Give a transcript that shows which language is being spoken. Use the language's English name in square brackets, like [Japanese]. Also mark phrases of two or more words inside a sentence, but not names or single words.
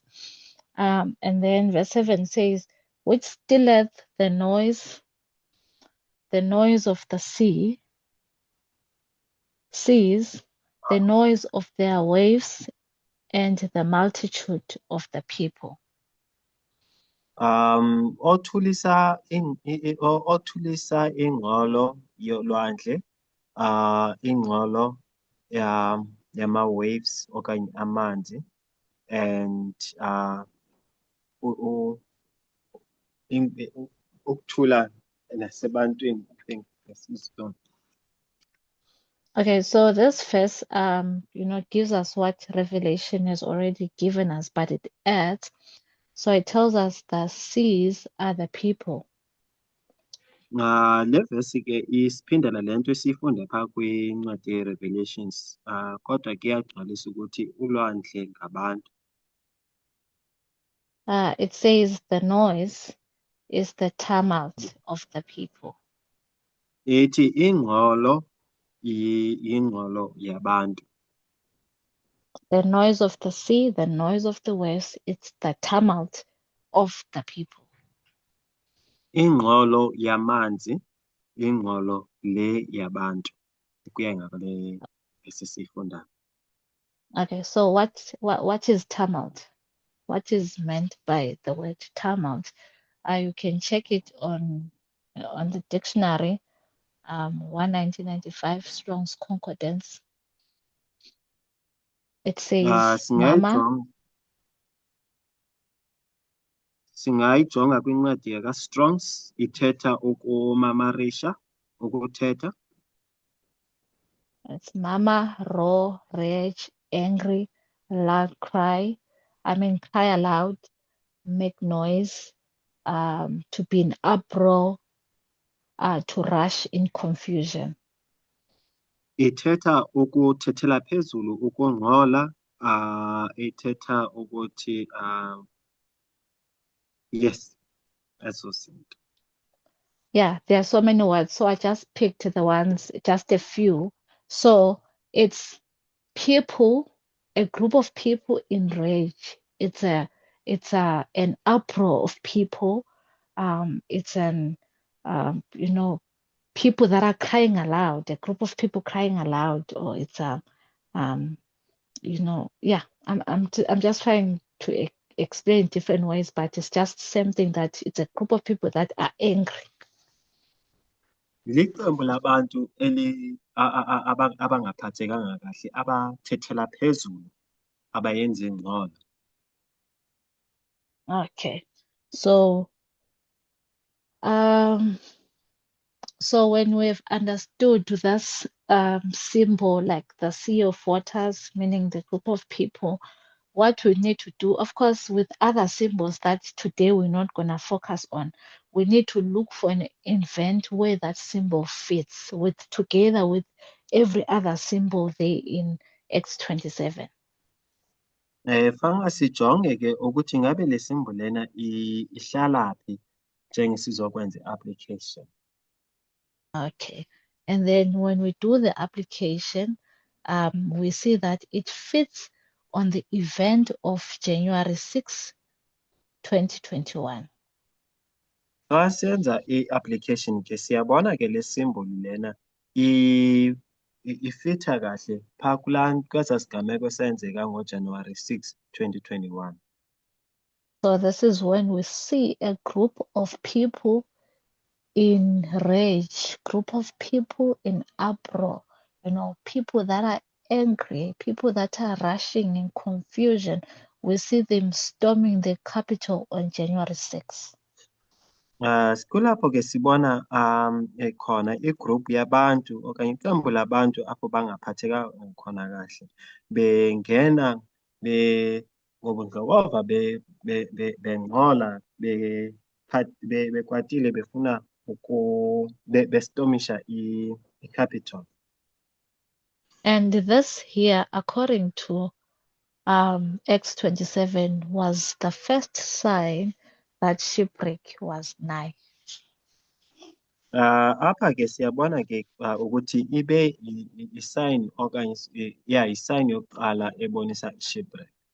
[English] And then verse 7 says, which stilleth the noise of the seas, the noise of their waves, and the multitude of the people. [Xhosa] Othulisa othulisa ingxolo yolwandle, ingxolo yama-waves okanye amanzi, and ukuthula nasebantwini, [English] I think that's isiZulu. Okay, so this verse, gives us what Revelation has already given us, but it adds. So it tells us the seas are the people. [Xhosa] Le verse ke isiphindela lento esiyifunda phaa kwincwadi ye-Revelations, kodwa kuyagcwalisa ukuthi ulwandle ngabantu. [English] It says the noise is the tumult of the people. [Xhosa] Ithi ingxolo ingxolo yabantu. [English] The noise of the sea, the noise of the waves, it's the tumult of the people. [Xhosa] Ingxolo yamanzi, ingxolo le yabantu. Kuya ngakule esisifundayo. [English] Okay, so what is tumult? What is meant by the word tumult? You can check it on the dictionary, 1995 Strong's Concordance. It says mama. [Xhosa] Singayijonga kwincwadi yaka-Strong's, ithetha ukumamarisha, ukuthetha. [English] It's mama, roar, rage, angry, loud cry. Cry aloud, make noise, to be in uproar, to rush in confusion. [Xhosa] Ithetha ukuthethela phezulu, ukungxola, ithetha ukuthi yes, eso sinto. [English] Yeah, there are so many words. So I just picked the ones, just a few. So it's people, a group of people in rage. It's an uproar of people. It's people that are crying aloud, a group of people crying aloud, or it's I'm just trying to explain different ways, but it's just something that it's a group of people that are angry. [Xhosa] Liqembu labantu abangaphathekanga kahle, abathethela phezulu, abayenza ingxolo. [English] Okay, so when we've understood this symbol, like the sea of waters, meaning the group of people, what we need to do, of course, with other symbols that today we're not going to focus on, we need to look for an event where that symbol fits together with every other symbol there in Acts 27. [Xhosa] Fanga sijonge ke ukuthi ngabe le symbol lena ihlalaphi njengesizokwenza i-application. [English] Okay, and then when we do the application, we see that it fits on the event of January 6, 2021. [Xhosa] Xa senza i-application ke siyabona ke le symbol lena ifitha kahle phaa kwesaa sigameko senzeka ngoJanuary 6, 2021. [English] So this is when we see a group of people in rage, group of people in uproar, people that are angry, people that are rushing in confusion. We see them storming the Capitol on January 6. [Xhosa] Kulapho ke sibona khona igroup yabantu okanye iqembu labantu apho bangaphatheka khona kahle, bengena ngobundlobova bengxola, bekwatile, befuna bestormisha i-Capitol. [English] And this here, according to Acts 27, was the first sign that shipwreck was nigh. [Xhosa] Apha ke siyabona ke ukuthi ibe i-sign okanye i-sign yokuqala ebonisa shipwreck.